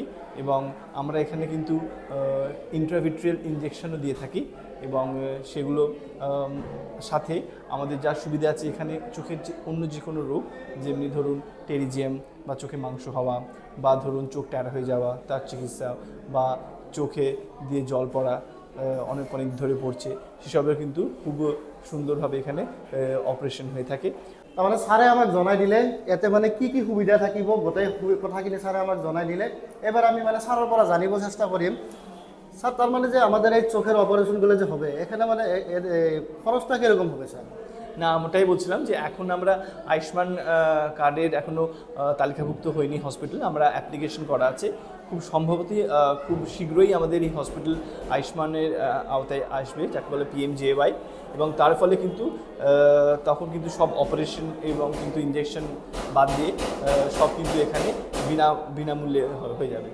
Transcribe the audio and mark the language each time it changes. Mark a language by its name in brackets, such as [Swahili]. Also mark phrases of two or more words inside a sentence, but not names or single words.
[Bangla] এবং আমরা এখানে কিন্তু [English] intravitreal injection [Bangla] দিয়ে থাকি এবং সেগুলো সাথে আমাদের যা সুবিধা আছে এখানে চোখের অন্য যে কোনো রোগ, যেমনি ধরুন টেরিজিয়াম বা চোখে মাংস হওয়া বা ধরুন চোখ ট্যারা হয়ে যাওয়া তার চিকিৎসা বা চোখে দিয়ে জল পড়া অনেক ধরে পড়ছে, সেসবের কিন্তু খুব সুন্দরভাবে এখানে অপারেশন হয়ে থাকে। [Assamese] তার মানে ছাৰে আমাক জনাই দিলে ইয়াতে মানে কি কি সুবিধা থাকিব, গোটেই কথাখিনি ছাৰে আমাক জনাই দিলে। এবাৰ আমি মানে ছাৰৰ পৰা জানিব চেষ্টা কৰিম। [Bangla] স্যার, তার মানে যে আমাদের এই চোখের অপারেশনগুলো যে হবে এখানে মানে খরচটা কীরকম হবে স্যার? না, ওটাই বলছিলাম যে এখন আমরা আয়ুষ্মান কার্ডের এখনও তালিকাভুক্ত হয়নি হসপিটাল, আমরা অ্যাপ্লিকেশন করা আছে। খুব সম্ভবত খুব শীঘ্রই আমাদের এই হসপিটাল আয়ুষ্মানের আওতায় আসবে, যাকে বলে PMJAY, এবং তার ফলে কিন্তু তখন কিন্তু সব অপারেশন এবং কিন্তু ইনজেকশন বাদ দিয়ে সব কিন্তু এখানে বিনামূল্যে হয়ে যাবে।